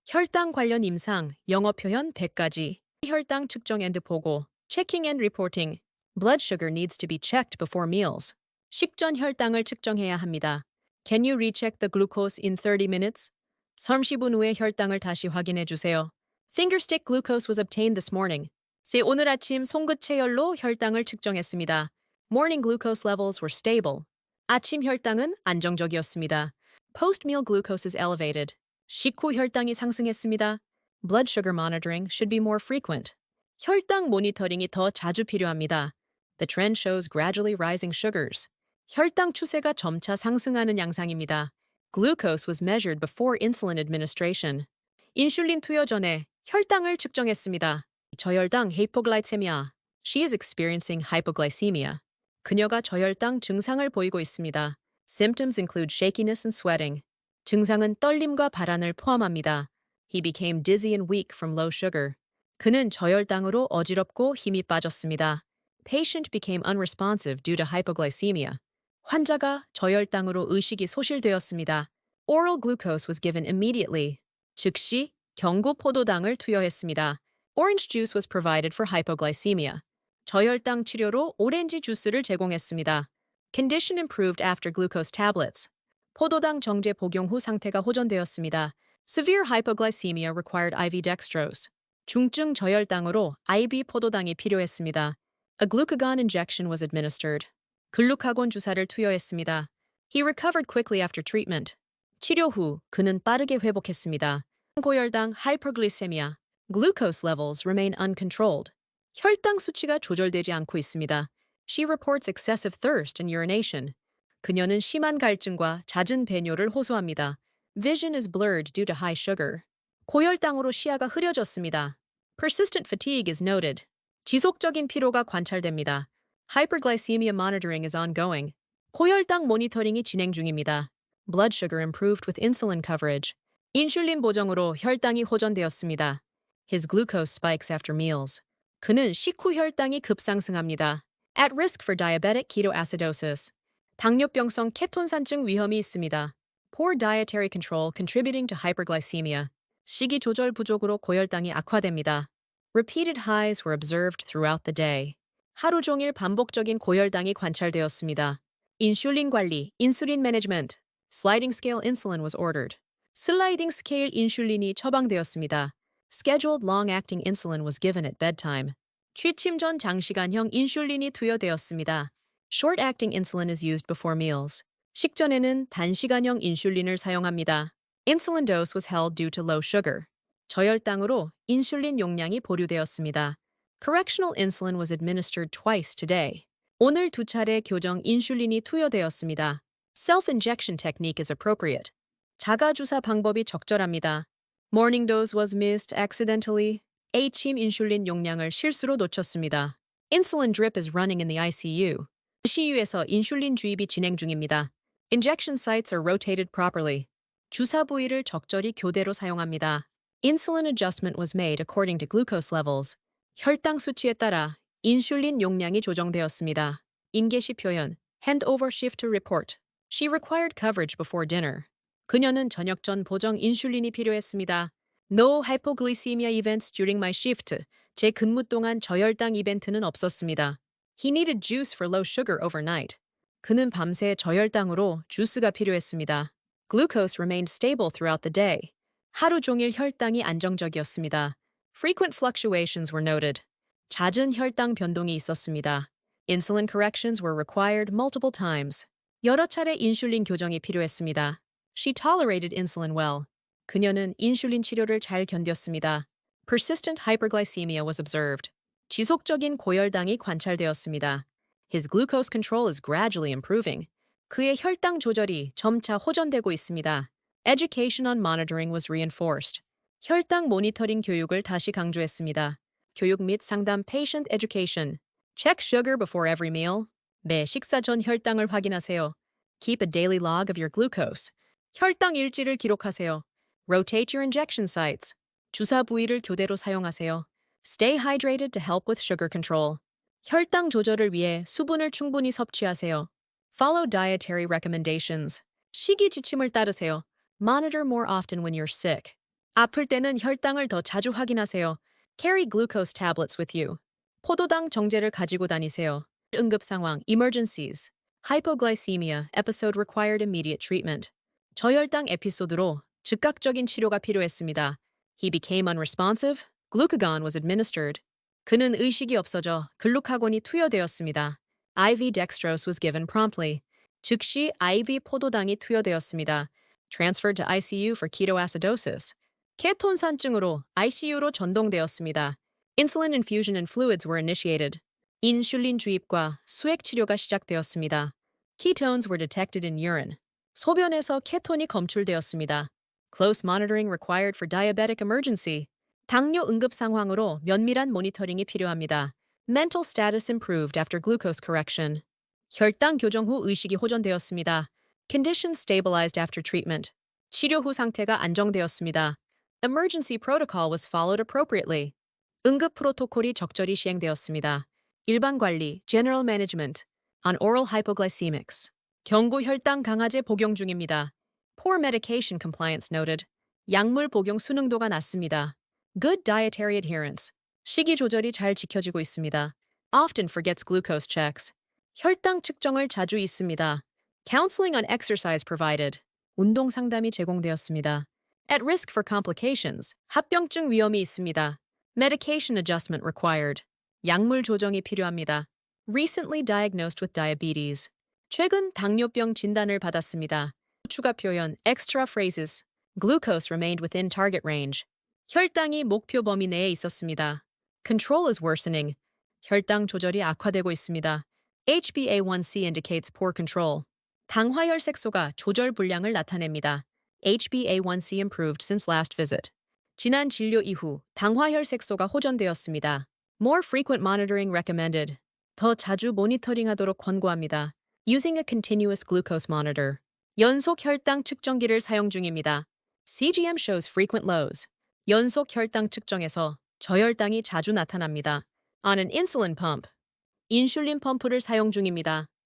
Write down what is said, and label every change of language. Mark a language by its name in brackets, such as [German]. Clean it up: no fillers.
[Korean] 혈당 관련 임상, 영어 표현 100가지, 혈당 측정 and 보고, [English] checking and reporting. Blood sugar needs to be checked before meals. [Korean] 식전 혈당을 측정해야 합니다. [English] Can you recheck the glucose in 30 minutes? [Korean] 30분 후에 혈당을 다시 확인해 주세요. [English] Fingerstick glucose was obtained this morning. [Korean] 오늘 아침 손끝 체열로 혈당을 측정했습니다. [English] Morning glucose levels were stable. [Korean] 아침 혈당은 안정적이었습니다. [English] Post-meal glucose is elevated. [Korean] 식후 혈당이 상승했습니다. [English] Blood sugar monitoring should be more frequent. [Korean] 혈당 모니터링이 더 자주 필요합니다. [English] The trend shows gradually rising sugars. [Korean] 혈당 추세가 점차 상승하는 양상입니다. [English] Glucose was measured before insulin administration. [Korean] 인슐린 투여 전에 혈당을 측정했습니다. 저혈당 hypoglycemia. [English] She is experiencing hypoglycemia. [Korean] 그녀가 저혈당 증상을 보이고 있습니다. [English] Symptoms include shakiness and sweating. [Korean] 증상은 떨림과 발한을 포함합니다. [English] He became dizzy and weak from low sugar. [Korean] 그는 저혈당으로 어지럽고 힘이 빠졌습니다. [English] Patient became unresponsive due to hypoglycemia. [Korean] 환자가 저혈당으로 의식이 소실되었습니다. [English] Oral glucose was given immediately. [Korean] 즉시 경구 포도당을 투여했습니다. [English] Orange juice was provided for hypoglycemia. [Korean] 저혈당 치료로 오렌지 주스를 제공했습니다. [English] Condition improved after glucose tablets. [Korean] 포도당 정제 복용 후 상태가 호전되었습니다. [English] Severe hypoglycemia required IV dextrose. [Korean] 중증 저혈당으로 IV 포도당이 필요했습니다. [English] A glucagon injection was administered. [Korean] 글루카곤 주사를 투여했습니다. [English] He recovered quickly after treatment. [Korean] 치료 후 그는 빠르게 회복했습니다. 고혈당 hyperglycemia. [English] Glucose levels remain uncontrolled. [Korean] 혈당 수치가 조절되지 않고 있습니다. [English] She reports excessive thirst and urination. [Korean] 그녀는 심한 갈증과 잦은 배뇨를 호소합니다. [English] Vision is blurred due to high sugar. [Korean] 고혈당으로 시야가 흐려졌습니다. [English] Persistent fatigue is noted. [Korean] 지속적인 피로가 관찰됩니다. [English] Hyperglycemia monitoring is ongoing. [Korean] 고혈당 모니터링이 진행 중입니다. [English] Blood sugar improved with insulin coverage. [Korean] 인슐린 보정으로 혈당이 호전되었습니다. [English] His glucose spikes after meals. [Korean] 그는 식후 혈당이 급상승합니다. [English] At risk for diabetic ketoacidosis. [Korean] 당뇨병성 케톤산증 위험이 있습니다. [English] Poor dietary control contributing to hyperglycemia. [Korean] 식이 조절 부족으로 고혈당이 악화됩니다. [English] Repeated highs were observed throughout the day. [Korean] 하루 종일 반복적인 고혈당이 관찰되었습니다. 인슐린 관리, [English] insulin management. Sliding scale insulin was ordered. [Korean] 슬라이딩 스케일 인슐린이 처방되었습니다. [English] Scheduled long-acting insulin was given at bedtime. [Korean] 취침 전 장시간형 인슐린이 투여되었습니다. [English] Short-acting insulin is used before meals. [Korean] 식전에는 단시간형 인슐린을 사용합니다. [English] Insulin dose was held due to low sugar. [Korean] 저혈당으로 인슐린 용량이 보류되었습니다. [English] Correctional insulin was administered twice today. [Korean] 오늘 2차례 교정 인슐린이 투여되었습니다. [English] Self-injection technique is appropriate. [Korean] 자가주사 방법이 적절합니다. [English] Morning dose was missed accidentally. [Korean] 아침 인슐린 용량을 실수로 놓쳤습니다. [English] Insulin drip is running in the ICU. [Korean] ICU에서 인슐린 주입이 진행 중입니다. [English] Injection sites are rotated properly. [Korean] 주사 부위를 적절히 교대로 사용합니다. [English] Insulin adjustment was made according to glucose levels. [Korean] 혈당 수치에 따라 인슐린 용량이 조정되었습니다. 인계시 표현, [English] hand over shift to report. She required coverage before dinner. [Korean] 그녀는 저녁 전 보정 인슐린이 필요했습니다. [English] No hypoglycemia events during my shift. [Korean] 제 근무 동안 저혈당 이벤트는 없었습니다. [English] He needed juice for low sugar overnight. [Korean] 그는 밤새 저혈당으로 주스가 필요했습니다. [English] Glucose remained stable throughout the day. [Korean] 하루 종일 혈당이 안정적이었습니다. [English] Frequent fluctuations were noted. [Korean] 잦은 혈당 변동이 있었습니다. [English] Insulin corrections were required multiple times. [Korean] 여러 차례 인슐린 교정이 필요했습니다. [English] She tolerated insulin well. [Korean] 그녀는 인슐린 치료를 잘 견뎠습니다. [English] Persistent hyperglycemia was observed. [Korean] 지속적인 고혈당이 관찰되었습니다. [English] His glucose control is gradually improving. [Korean] 그의 혈당 조절이 점차 호전되고 있습니다. [English] Education on monitoring was reinforced. [Korean] 혈당 모니터링 교육을 다시 강조했습니다. 교육 및 상담 [English] patient education. Check sugar before every meal. [Korean] 매 식사 전 혈당을 확인하세요. [English] Keep a daily log of your glucose. [Korean] 혈당 일지를 기록하세요. [English] Rotate your injection sites. [Korean] 주사 부위를 교대로 사용하세요. [English] Stay hydrated to help with sugar control. [Korean] 혈당 조절을 위해 수분을 충분히 섭취하세요. [English] Follow dietary recommendations. [Korean] 식이 지침을 따르세요. [English] Monitor more often when you're sick. [Korean] 아플 때는 혈당을 더 자주 확인하세요. [English] Carry glucose tablets with you. [Korean] 포도당 정제를 가지고 다니세요. 응급 상황, emergencies. [English] Hypoglycemia, episode required immediate treatment. [Korean] 저혈당 에피소드로 즉각적인 치료가 필요했습니다. [English] He became unresponsive. Glucagon was administered. [Korean] 그는 의식이 없어져 글루카곤이 투여되었습니다. [English] IV dextrose was given promptly. [Korean] 즉시 IV 포도당이 투여되었습니다. [English] Transferred to ICU for ketoacidosis. [Korean] 케톤산증으로 ICU로 전동되었습니다. [English] Insulin infusion and fluids were initiated. [Korean] 인슐린 주입과 수액 치료가 시작되었습니다. [English] Ketones were detected in urine. [Korean] 소변에서 케톤이 검출되었습니다. [English] Close monitoring required for diabetic emergency. [Korean] 당뇨 응급 상황으로 면밀한 모니터링이 필요합니다. [English] Mental status improved after glucose correction. [Korean] 혈당 교정 후 의식이 호전되었습니다. [English] Condition stabilized after treatment. [Korean] 치료 후 상태가 안정되었습니다. [English] Emergency protocol was followed appropriately. [Korean] 응급 프로토콜이 적절히 시행되었습니다. 일반 관리, [English] general management, on oral hypoglycemics. [Korean] 경고 혈당 강화제 복용 중입니다. [English] Poor medication compliance noted. [Korean] 약물 복용 순응도가 낮습니다. [English] Good dietary adherence. [Korean] 식이 조절이 잘 지켜지고 있습니다. [English] Often forgets glucose checks. [Korean] 혈당 측정을 자주 있습니다. [English] Counseling on exercise provided. [Korean] 운동 상담이 제공되었습니다. [English] At risk for complications. [Korean] 합병증 위험이 있습니다. [English] Medication adjustment required. [Korean] 약물 조정이 필요합니다. [English] Recently diagnosed with diabetes. [Korean] 최근 당뇨병 진단을 받았습니다. 추가 표현 [English] extra phrases. Glucose remained within target range. [Korean] 혈당이 목표 범위 내에 있었습니다. [English] Control is worsening. [Korean] 혈당 조절이 악화되고 있습니다. [English] HbA1c indicates poor control. [Korean] 당화혈색소가 조절 불량을 나타냅니다. [English] HbA1c improved since last visit. [Korean] 지난 진료 이후 당화혈색소가 호전되었습니다. [English] More frequent monitoring recommended. [Korean] 더 자주 모니터링하도록 권고합니다. [English] Using a continuous glucose monitor. [Korean] 연속 혈당 측정기를 사용 중입니다. [English] CGM shows frequent lows. [Korean] 연속 혈당 측정에서 저혈당이 자주 나타납니다. [English] On an insulin pump. [Korean] 인슐린 펌프를 사용 중입니다.